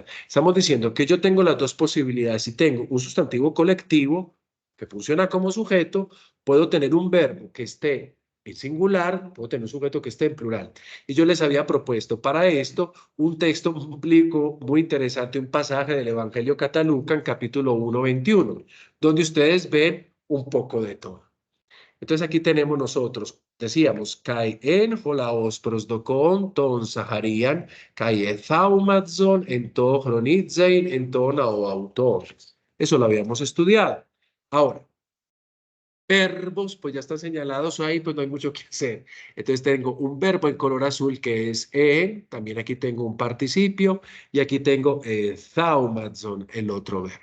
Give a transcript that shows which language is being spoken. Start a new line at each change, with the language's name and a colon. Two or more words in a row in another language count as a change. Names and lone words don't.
Spanish: Estamos diciendo que yo tengo las dos posibilidades. Si tengo un sustantivo colectivo que funciona como sujeto, puedo tener un verbo que esté en singular, puedo tener un sujeto que esté en plural. Y yo les había propuesto para esto un texto bíblico muy interesante, un pasaje del Evangelio Cataluca en capítulo 1, 21, donde ustedes ven un poco de todo. Entonces aquí tenemos nosotros, decíamos,
Greek: καὶ ἦν ὁ λαὸς προσδοκῶν τὸν Ζαχαρίαν, καὶ ἐθαύμαζον ἐν τῷ χρονίζειν ἐν τῷ αὐτόν.
Spanish: Eso lo habíamos estudiado. Ahora, verbos, pues ya están señalados ahí, pues no hay mucho que hacer. Entonces tengo un verbo en color azul que es en, también aquí tengo un participio y aquí tengo thaumatzon, el otro verbo.